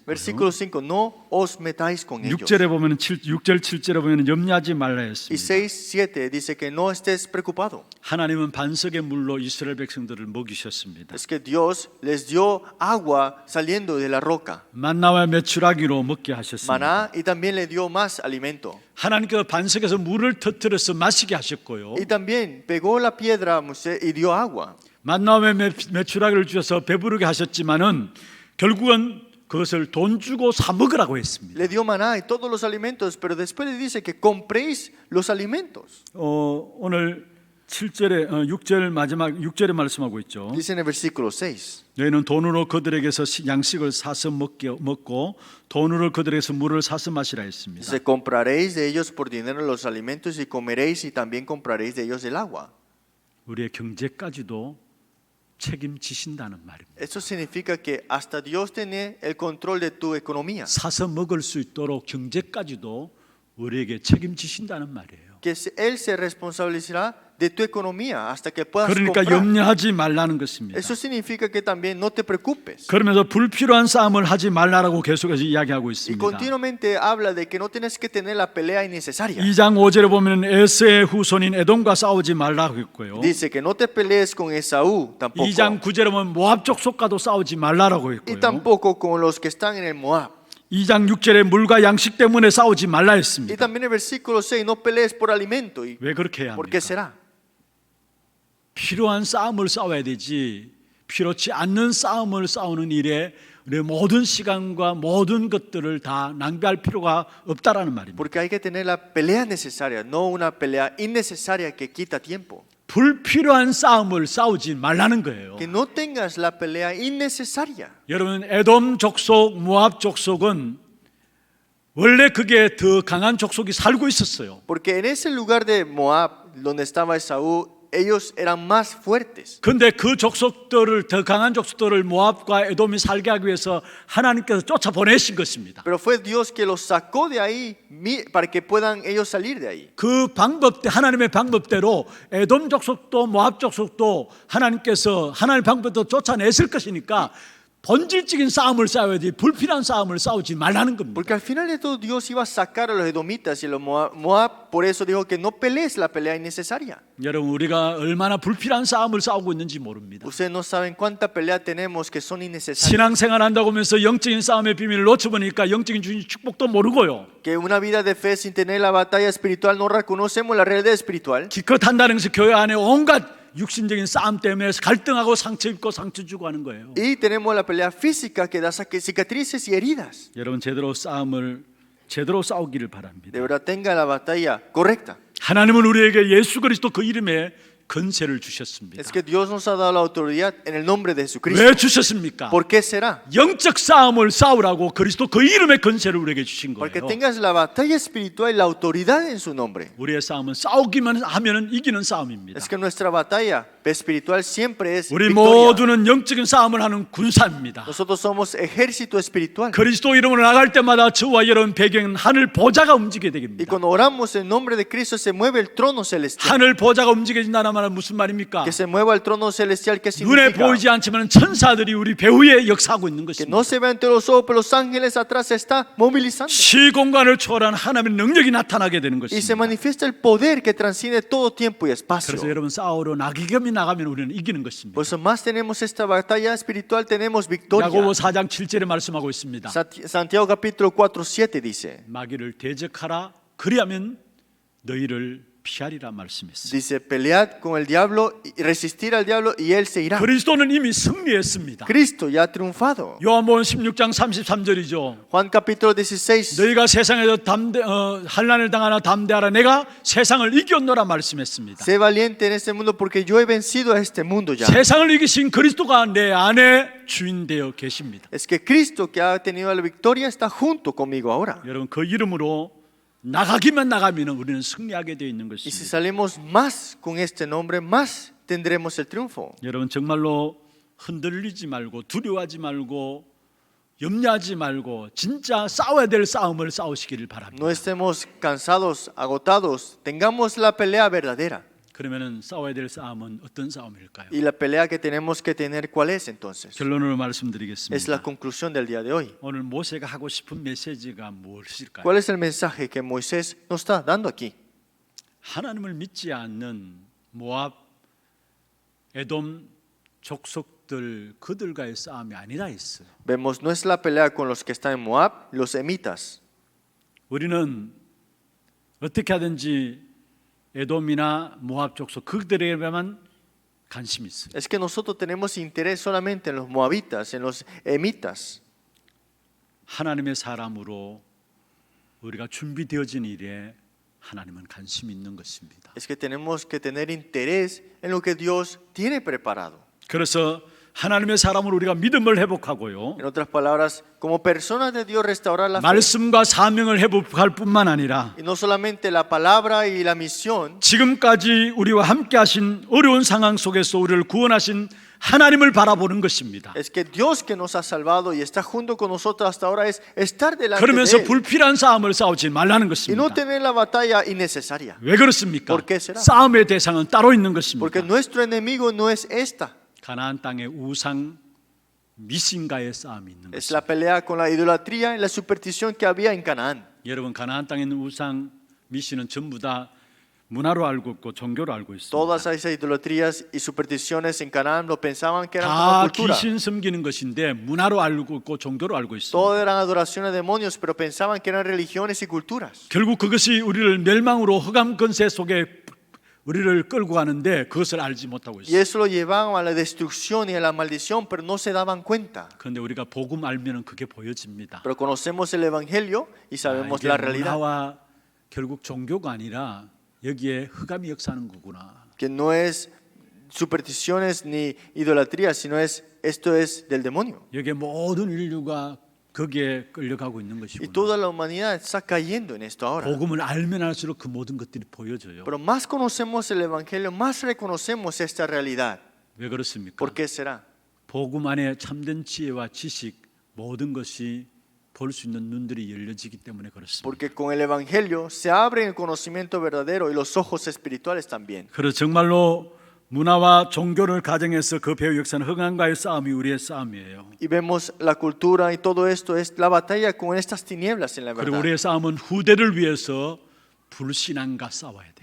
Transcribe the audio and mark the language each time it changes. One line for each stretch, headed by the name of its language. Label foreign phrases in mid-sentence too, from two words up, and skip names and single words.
Spanish: Versículo 5, no os metáis con ellos.
Korean: 6절에 보면 6절 7절에 보면 염려하지 말라
Spanish: Y
Korean: 했습니다.
Spanish: 6, 7 dice que no estés preocupado.
Korean: 하나님은 반석의 물로 이스라엘 백성들을 먹이셨습니다.
Spanish: Es que Dios les dio agua saliendo de la roca,
Korean: 만나와 메추라기로 먹게 하셨습니다.
Spanish: maná, y también le dio más alimento.
Korean: 하나님께서 반석에서 물을 터뜨려서 마시게 하셨고요.
Spanish: Y también pegó la piedra a Moisés y dio agua.
Korean: 만나와 메추라기를 주셔서 배부르게 하셨지만은 결국은 그것을 돈 주고 사 먹으라고 했습니다.
Spanish: Le dio maná y todos los alimentos, pero después le dice que compréis los alimentos.
Korean: 오늘 7절에 6절 마지막 6절에 말씀하고 있죠.
Spanish: Dice en el versículo 6.
Korean: 너희는 돈으로 그들에게서 양식을 사서 먹고 돈으로 그들에게서 물을 사서 마시라 했습니다.
Spanish: Dice, compraréis de ellos por dinero los alimentos y comeréis y también compraréis de ellos el agua.
Korean: 우리의 경제까지도 책임지신다는 말입니다.
Spanish: Eso significa que hasta Dios tiene el control de tu economía.
Korean: 사서 먹을 수 있도록 경제까지도 우리에게 책임지신다는 말이에요.
Spanish: Que Él se responsabilizará de tu economía hasta que puedas
Korean: 그러니까
Spanish: comprar.
Korean: 염려하지 말라는 것입니다.
Spanish: Eso significa que también no te preocupes.
Korean: 그러면서 불필요한 싸움을 하지 말라라고 계속해서 이야기하고
Spanish: Y
Korean: 있습니다.
Spanish: continuamente habla de que no tienes que tener la pelea innecesaria.
Korean: 2장 5절에 보면 에서의 후손인 에돔과 싸우지 말라고 했고요.
Spanish: Dice que no te pelees con Esaú tampoco.
Korean: 2장 9절에 보면 모압 족속과도 싸우지 말라라고
Spanish: Y
Korean: 했고요.
Spanish: tampoco con los que están en el Moab.
Korean: 2장 6절에 물과 양식 때문에 싸우지 말라
Spanish: Y
Korean: 했습니다.
Spanish: también el versículo 6, no pelees por alimento. ¿Y
Korean: 왜 그렇게 해야
Spanish: por qué
Korean: 합니까?
Spanish: será?
Korean: 필요한 싸움을 싸워야 되지 필요치 않는 싸움을 싸우는 일에 우리의 모든 시간과 모든 것들을 다 낭비할 필요가 없다라는 말입니다.
Spanish: Porque hay que tener la pelea necesaria, no una pelea innecesaria que quita tiempo.
Korean: 불필요한 싸움을 싸우지 말라는 거예요.
Spanish: Que no tengas la pelea innecesaria.
Korean: 여러분, 에돔 족속, 모압 족속은 원래 그게 더 강한 족속이 살고 있었어요.
Spanish: Porque en ese lugar de Moab, donde estaba Esaú, ellos eran más fuertes.
Korean: 근데 그 족속들을, 더 강한 족속들을 모압과 에돔이 살게 하기 위해서 하나님께서 쫓아보내신 것입니다.
Spanish: Pero fue Dios que los sacó de ahí para que puedan ellos salir de ahí.
Korean: 그 하나님의 방법대로 에돔 족속도 모압 족속도 하나님께서 하나님의 방법대로 쫓아냈을 것이니까 본질적인 싸움을 싸워야지 불필요한 싸움을 싸우지 말라는 겁니다.
Spanish: Porque al final de todo Dios iba a sacar a los edomitas y a los Moab, por eso dijo que no pelees la pelea innecesaria.
Korean: 여러분, 우리가 얼마나 불필요한 싸움을 싸우고 있는지 모릅니다.
Spanish: Ustedes no saben cuánta pelea tenemos que son innecesarias.
Korean: 신앙생활 한다고 하면서 영적인 싸움의 비밀을 놓쳐보니까 영적인 축복도 모르고요.
Spanish: Que una vida de fe sin tener la batalla espiritual no reconocemos la realidad espiritual.
Korean: 기껏 한다는 것이 교회 안에 온갖 육신적인 싸움 때문에 갈등하고 상처 입고 상처 주고 하는 거예요.
Spanish: Y tenemos la pelea física que da cicatrices y heridas.
Korean: 여러분, 제대로 싸우기를 바랍니다.
Spanish: De verdad tenga la batalla correcta.
Korean: 하나님은 우리에게 예수 그리스도 그 이름에 건세를 주셨습니다.
Spanish: Es que Dios nos ha dado la autoridad en el nombre de Jesucristo.
Korean: 왜 주셨습니까?
Spanish: ¿Por qué será?
Korean: 영적 싸움을 싸우라고 그리스도 그 이름의 건세를 우리에게 주신
Spanish: Porque
Korean: 거예요.
Spanish: tengas la batalla espiritual y la autoridad en su nombre.
Korean: 우리의 싸움은 싸우기만 하면 이기는 싸움입니다.
Spanish: Es que nuestra batalla espiritual siempre es
Korean: 우리
Spanish: victoria.
Korean: 모두는 영적인 싸움을 하는 군사입니다.
Spanish: Nosotros somos ejército espiritual.
Korean: 그리스도 이름으로 나갈 때마다 저와 여러분 배경은 하늘 보좌가 움직이게
Spanish: Y
Korean: 됩니다.
Spanish: cuando oramos en nombre de Cristo se mueve el trono celestial.
Korean: 하늘 보좌가 움직여진다는 말은 무슨 말입니까?
Spanish: Que se mueva el trono celestial, ¿qué
Korean: 눈에
Spanish: significa?
Korean: 보이지 않지만 천사들이 우리 배후에 역사하고 있는
Spanish: Que
Korean: 것입니다.
Spanish: no se ve ante los ojos, pero los ángeles atrás se está movilizando.
Korean: 시공간을 초월한 하나님의 능력이 나타나게 되는
Spanish: Y se
Korean: 것입니다.
Spanish: manifiesta el poder que transciende todo tiempo y espacio.
Korean: 그래서 여러분, 싸우러 나기겸이 나가면 우리는 이기는 것입니다.
Spanish: Por eso más tenemos esta batalla espiritual, tenemos victoria.
Korean: 야고보 4장 7절에 말씀하고 있습니다.
Spanish: Santiago capítulo 4:7 dice.
Korean: 마귀를 대적하라, 그리하면 너희를 피하리라 말씀했어요.
Spanish: Dice, pelead con el diablo y resistir al diablo y él se irá.
Korean: 그리스도는 이미 승리했습니다.
Spanish: Cristo ya ha triunfado.
Korean: 요한복음 16장 33절이죠.
Spanish: Juan capítulo 16.
Korean: 너희가 세상에서 환난을 당하나 담대하라, 내가 세상을 이겼노라 말씀했습니다.
Spanish: Sé valiente en este mundo porque yo he vencido a este mundo ya.
Korean: 세상을 이기신 그리스도가 내 안에 주인 되어 계십니다.
Spanish: Es que Cristo que ha tenido la victoria está junto conmigo ahora.
Korean: 여러분, 그 이름으로 나가기만 나가면 우리는 승리하게 되어 있는
Spanish: Y si
Korean: 것입니다.
Spanish: salimos más con este nombre, más tendremos el triunfo.
Korean: 여러분, 정말로 흔들리지 말고 두려워하지 말고 염려하지 말고 진짜 싸워야 될 싸움을 싸우시기를 바랍니다.
Spanish: No estemos cansados, agotados. Tengamos la pelea verdadera.
Korean: 그러면은 싸워야 될 싸움은 어떤 싸움일까요?
Spanish: Y la pelea que tenemos que tener, ¿cuál es entonces?
Korean: 결론으로
Spanish: Es la
Korean: 말씀드리겠습니다.
Spanish: conclusión del día de hoy.
Korean: 오늘 모세가 하고 싶은 메시지가 무엇일까요?
Spanish: ¿Cuál es el mensaje que Moisés nos está dando aquí?
Korean: 하나님을 믿지 않는 모압, 에돔 족속들 그들과의 싸움이 아니라 했어요.
Spanish: Vemos, no es la pelea con los que están en Moab, los emitas.
Korean: 우리는 어떻게 하든지 에돔이나 모압 족속 그들에게만 관심이 있어요.
Spanish: Es que nosotros tenemos interés solamente en los moabitas, en los emitas.
Korean: 하나님의 사람으로 우리가 준비되어진 일에 하나님은 관심이 있는 것입니다.
Spanish: Es que tenemos que tener interés en lo que Dios tiene preparado.
Korean: 그래서 하나님의 사람으로 우리가 믿음을 회복하고요,
Spanish: En otras palabras, como personas de Dios restaurar la fe.
Korean: 말씀과 사명을 회복할 뿐만 아니라
Spanish: Y no solamente la palabra y la misión,
Korean: 지금까지 우리와 함께 하신 어려운 상황 속에서 우리를 구원하신 하나님을 바라보는 것입니다.
Spanish: es que Dios que nos ha salvado y está junto con nosotros hasta ahora es estar delante de
Korean: 그러면서
Spanish: Él
Korean: 불필요한 싸움을 싸우지 말라는
Spanish: y
Korean: 것입니다.
Spanish: no tener la batalla innecesaria.
Korean: 왜 그렇습니까?
Spanish: ¿Por qué será?
Korean: 싸움의 대상은 따로 있는
Spanish: Porque
Korean: 것입니다.
Spanish: nuestro enemigo no es esta.
Korean: 가나안 땅의 우상 미신과의 싸움이 있는
Spanish: Es
Korean: 것입니다.
Spanish: la pelea con la idolatría y la superstición que había en Canaán.
Korean: 여러분, 가나안 땅에 있는 우상 미신은 전부 다 문화로 알고 있고 종교로 알고 있습니다.
Spanish: Todas esas idolatrías y supersticiones en Canaán lo pensaban que eran
Korean: 다
Spanish: como cultura.
Korean: 귀신 섬기는 것인데 문화로 알고 있고 종교로 알고 있습니다.
Spanish: Todo eran adoraciones de demonios, pero pensaban que eran religiones y culturas.
Korean: 결국 그것이 우리를 멸망으로 흑암 권세 속에 우리를 끌고 가는데 그것을 알지 못하고
Spanish: Y
Korean: 있어요.
Spanish: eso lo llevaban a la destrucción y a la maldición, pero no se daban cuenta.
Korean: 그런데 우리가 복음 알면은 그게 보여집니다.
Spanish: Pero conocemos el evangelio y sabemos
Korean: 이게
Spanish: la realidad.
Korean: 문화와 결국 종교가 아니라 여기에 흑암이 역사하는 거구나.
Spanish: que no es supersticiones ni idolatría, sino esto es del demonio.
Korean: 여기에 모든 인류가 거기에 끌려가고 있는
Spanish: Y
Korean: 것이구나.
Spanish: toda la humanidad está cayendo en esto ahora.
Korean: 복음을 알면 알수록 그 모든 것들이 보여져요.
Spanish: Pero más conocemos el Evangelio, más reconocemos esta realidad.
Korean: 왜 그렇습니까?
Spanish: ¿Por qué será?
Korean: 복음 안에 참된 지혜와 지식 모든 것이 볼 수 있는 눈들이 열려지기 때문에 그렇습니다.
Spanish: Porque con el Evangelio se abre el conocimiento verdadero y los ojos espirituales también.
Korean: 그래서 정말로 문화와 종교를 가정해서 그 배후 역사는 흑암과의 싸움이 우리의 싸움이에요.
Spanish: Y vemos la cultura y todo esto es la batalla con estas tinieblas en la
Korean: 그리고
Spanish: verdad.
Korean: 우리의 싸움은 후대를 위해서 불신앙과 싸워야 돼요.